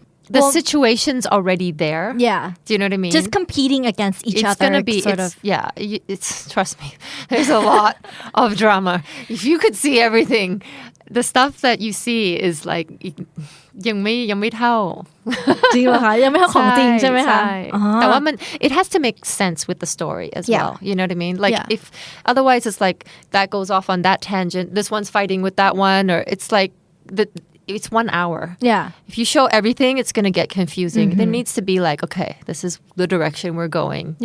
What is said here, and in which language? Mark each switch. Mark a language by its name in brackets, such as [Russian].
[English] the situation's already there. Yeah. Do you know what I mean? Just competing against each other. It's gonna be it's trust me. There's a lot of drama. If you could see everything, the stuff that you see is like [Thai] ยังไม่เท่ [English] า [Thai] จริงเหรอคะยังไม่เท่าของจริงใช่ไหมคะ แต่ว่ามัน [English] it has to make sense with the story as well. You know what I mean? Like if otherwise it's like that goes off on that tangent. This one's fighting with that one, or it's like it's 1 hour. Yeah. If you show everything, it's going to get confusing. There needs to be like, okay, this is the direction we're going.